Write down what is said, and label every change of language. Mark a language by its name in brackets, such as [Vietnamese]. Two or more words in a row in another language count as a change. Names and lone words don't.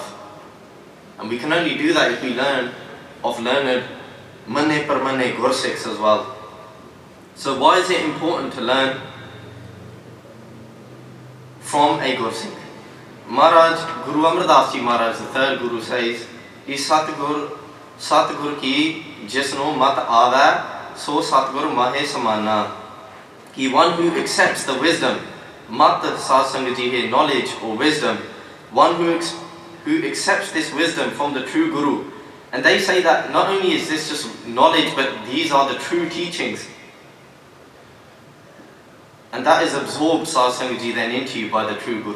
[English] And we can only do that if we learn of learned parrhnae Gursikhs as well. So why is it important to learn from a Gursikh? Maharaj, Guru Amar Das Ji Maharaj, the third Guru, says, [Punjabi] ਸਤਿਗੁਰ ਕੀ ਜਿਸਨੋ ਮਤਿ ਆਵੈ, ਸੋ ਸਤਿਗੁਰ ਮਾਹਿ ਸਮਾਨਾ. [English] He, one who accepts the wisdom, [Punjabi] ਮਤਿ ਸਤਸੰਗ ਜੀ ਹੈ, [English] knowledge or wisdom, one who accepts this wisdom from the true Guru. And they say that not only is this just knowledge, but these are the true teachings. And that is absorbed [Punjabi] ਸਤਸੰਗ ਜੀ [English] then into you by the true Guru.